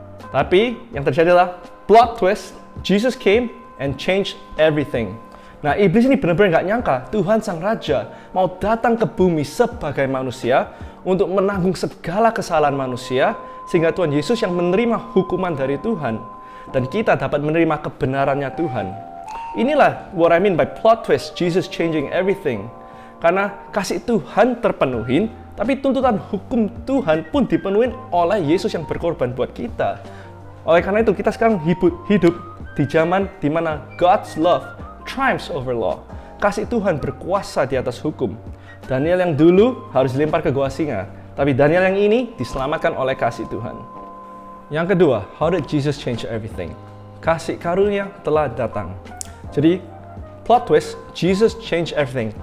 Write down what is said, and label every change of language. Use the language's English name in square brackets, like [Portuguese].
[Indonesian] Tapi yang terjadi adalah [English] plot twist, Jesus came and changed everything. [Indonesian] Nah, iblis ini benar-benar nggak nyangka Tuhan Sang Raja mau datang ke bumi sebagai manusia untuk menanggung segala kesalahan manusia, sehingga Tuhan Yesus yang menerima hukuman dari Tuhan, dan kita dapat menerima kebenarannya Tuhan. Inilah [English] what I mean by plot twist, Jesus changing everything. [Indonesian] Karena kasih Tuhan terpenuhin, tapi tuntutan hukum Tuhan pun dipenuhin oleh Yesus yang berkorban buat kita. Oleh karena itu, kita sekarang hidup di zaman di mana [English] God's love triumphs over law. [Indonesian] Kasih Tuhan berkuasa di atas hukum. Daniel yang dulu harus dilempar ke gua singa, tapi Daniel yang ini diselamatkan oleh kasih Tuhan. Yang kedua, [English] how did Jesus change everything? [Indonesian] Kasih karunia telah datang. [English] Jadi, plot twist, Jesus change everything.